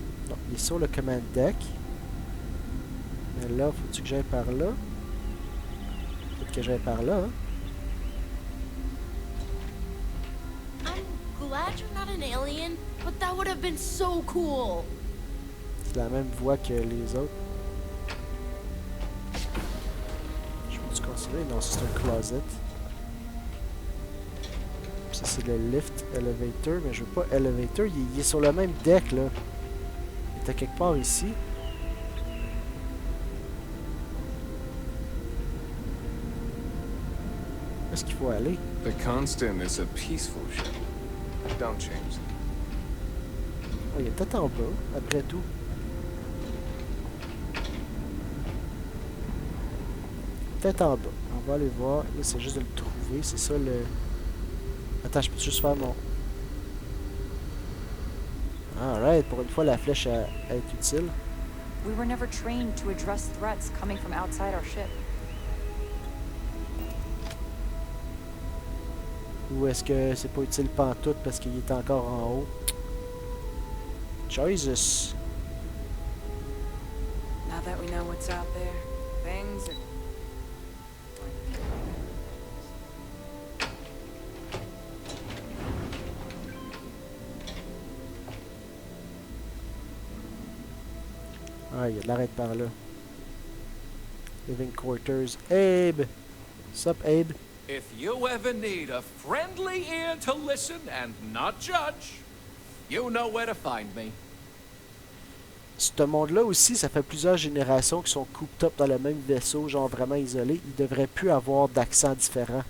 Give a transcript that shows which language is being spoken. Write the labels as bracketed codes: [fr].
[fr] Non, il est sur le command deck. Mais là, faut-tu que j'aille par là? Peut-être que j'aille par là, hein? [en] I'm glad you're not an alien, but that would have been so cool. [fr] C'est la même voix que les autres. Non, c'est un closet. Ça, c'est le lift elevator, mais je veux pas elevator. Il est sur le même deck, là. Il était quelque part ici. Où est-ce qu'il faut aller? [en] The Constant is a peaceful ship. Don't change it. [fr] Oh, il est peut-être en bas, après tout. Peut-être en bas. On va aller voir. Là, c'est juste de le trouver. C'est ça le... Attends, je peux juste faire mon... Alright, pour une fois, la flèche est utile. [en] We were never trained to address threats coming from outside our ship. [fr] Ou est-ce que c'est pas utile pantoute parce qu'il est encore en haut? [en] Jesus! Now that we know what's out there, things are... [fr] Ah, il y a de l'arrêt par là. Living quarters. Abe! Sup, Abe? [en] If you ever need a friendly ear to listen and not judge, you know where to find me. [fr] Ce monde-là aussi, ça fait plusieurs générations qui sont [en] cooped up [fr] dans le même vaisseau, genre vraiment isolé. Ils devraient plus avoir d'accent différent.